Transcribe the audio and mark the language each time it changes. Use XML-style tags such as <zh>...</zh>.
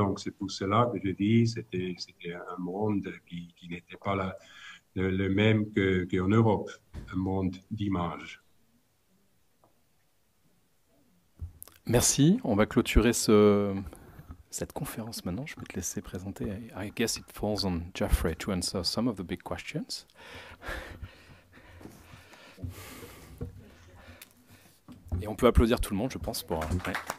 <fr>Donc c'est pour cela que je dis c'était un monde qui n'était pas le même qu'en Europe, un monde d'images. Merci. On va clôturer cette conférence maintenant. Je vais te laisser présenter.</fr> <en>I guess it falls on Geoffrey to answer some of the big questions.</en> <fr>Et on peut applaudir tout le monde, je pense, pour... Ouais.</fr>